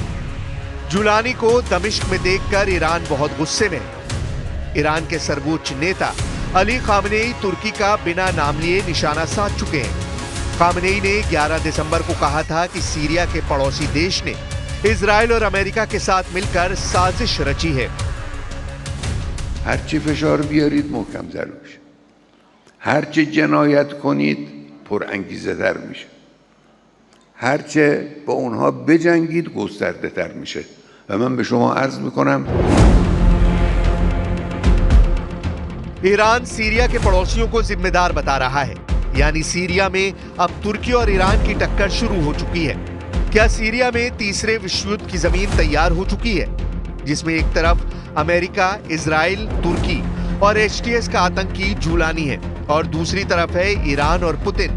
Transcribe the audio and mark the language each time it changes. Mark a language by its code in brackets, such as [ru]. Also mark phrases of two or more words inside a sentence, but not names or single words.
[hi] जुलानी को दमिश्क में देखकर ईरान बहुत गुस्से में है। ईरान के सर्वोच्च नेता अली खामनेई तुर्की का बिना नाम लिए निशाना साध चुके हैं। खामनेई ने 11 दिसंबर को कहा था कि सीरिया के पड़ोसी देश ने इजराइल और अमेरिका के साथ मिलकर साजिश रची है। [fa] هرچی فشار بیارید محکم‌تر میشه. هرچی جنایت کنید پرانگیزه‌تر میشه. هرچه با اونها بجنگید گسترده‌تر میشه. و من به شما عرض میکنم [hi] ईरान सीरिया के पड़ोसियों को जिम्मेदार बता रहा है। यानी सीरिया में अब तुर्की और ईरान की टक्कर शुरू हो चुकी है। क्या सीरिया में तीसरे विश्व युद्ध की जमीन तैयार हो चुकी है, जिसमें एक तरफ अमेरिका, इजराइल, तुर्की और एचटीएस का आतंकी जुलानी है और दूसरी तरफ है ईरान और पुतिन।